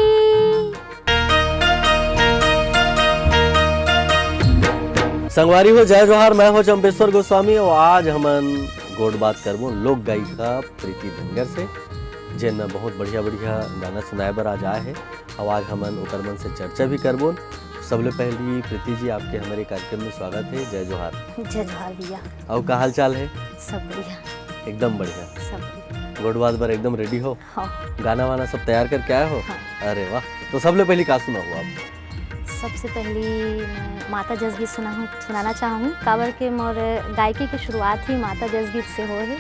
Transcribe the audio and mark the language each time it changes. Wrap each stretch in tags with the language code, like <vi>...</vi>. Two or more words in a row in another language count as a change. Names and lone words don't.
<hne>संगवारी हो जय जोहार, मैं हो चंपेश्वर गोस्वामी और आज हमन गोड बात करबो लोक गायिका प्रीति धनगर से, जिन बहुत बढ़िया बढ़िया गाना सुनाए बर आज आए है और आज हमन ओकर मन से चर्चा भी करबो। सबले पहली प्रीति जी आपके हमारे कार्यक्रम में स्वागत है। जय जोहार। जय जोहार भैया। और का हाल चाल है? सब बढ़िया, एकदम बढ़िया। सब बढ़िया। गोड बात बर एकदम रेडी हो? हाँ। गाना वाना सब तैयार करके आए हो? हाँ। अरे वाह, तो सबले पहली का सुना हो आप? सबसे पहली मैं माता जस गीत सुनाना चाहूँ। काबर के मोर गायकी की शुरुआत ही माता जस गीत से हो है।</hne>